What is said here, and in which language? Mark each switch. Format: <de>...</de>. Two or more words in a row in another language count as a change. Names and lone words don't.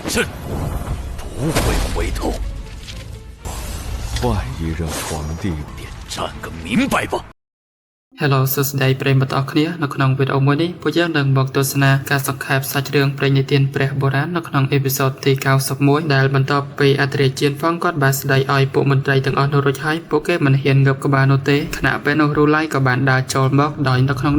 <zh>是，不会回头。换一任皇帝，便战个明白吧。</zh> <km>Hello សួស្តីប្រិយមិត្តអរគ្នានៅក្នុងវីដេអូមួយនេះពួកយើងនឹងមកទស្សនាការសង្ខេបសាច់រឿងព្រេងនិទានព្រះបុរាណនៅក្នុងអេពីសូតទី91ដែលបន្ទាប់ពីអធិរាជជៀនហ្វុងគាត់បានស្ដីឲ្យពួកមន្ត្រីទាំងអស់នោះរួចហើយពួកគេមិនហ៊ានងើបក្បាលនោះទេខណៈពេលនោះរូឡៃក៏បានដើរចូលមកដោយនៅក្នុង</km>